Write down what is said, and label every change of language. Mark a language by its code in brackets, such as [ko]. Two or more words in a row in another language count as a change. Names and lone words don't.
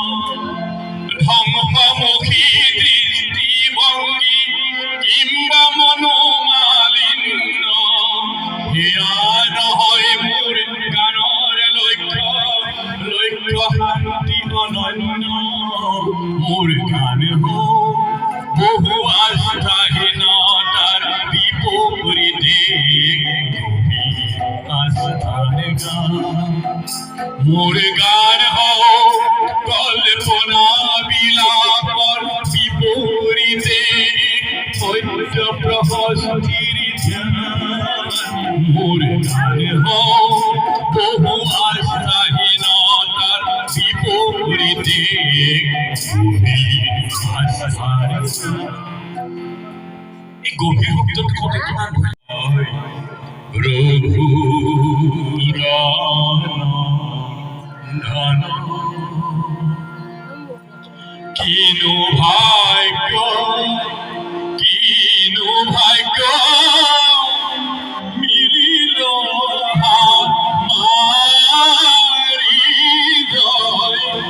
[as] ধ্বংসমুখী দৃষ্টিভংগী কিম্বা মনোমালিন্য সেয়া নহয় মোৰ গানৰ লক্ষ্য। লক্ষ্য শান্তি অনন্য। মোৰ গান হওক বহু আস্থাহীনতার বিপরীতে গভীর আস্থার গান। মোর গান হওক কল্পনা বিলাপর বিপরীতে সত্য প্রহস্তির ধ্যান। মোর গান হওক বহু আস্থাহীনতার বিপরীতে গভীর আস্থার গান। এই গভীর শব্দটো কওঁতে কিমান ভাল হয়। রঘুরানন্দন কিনো ভাগ্য কিনো ভাগ্য মিলিল আমারি জয়।